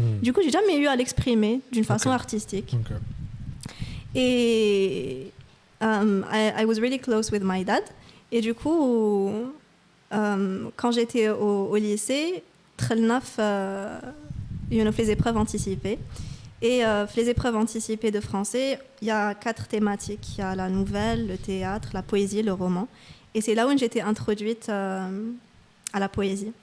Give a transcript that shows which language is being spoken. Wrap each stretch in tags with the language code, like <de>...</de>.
<fr>Du coup, j'ai jamais eu à l'exprimer d'une façon artistique.</fr> <en>Okay. Et I was really close with my dad.</en> <fr>Et du coup, quand j'étais au lycée, Trelnaf, on fait des épreuves anticipées. Et les épreuves anticipées de français, il y a 4 thématiques. Il y a la nouvelle, le théâtre, la poésie, le roman. Et c'est là où j'étais introduite à la poésie.</fr>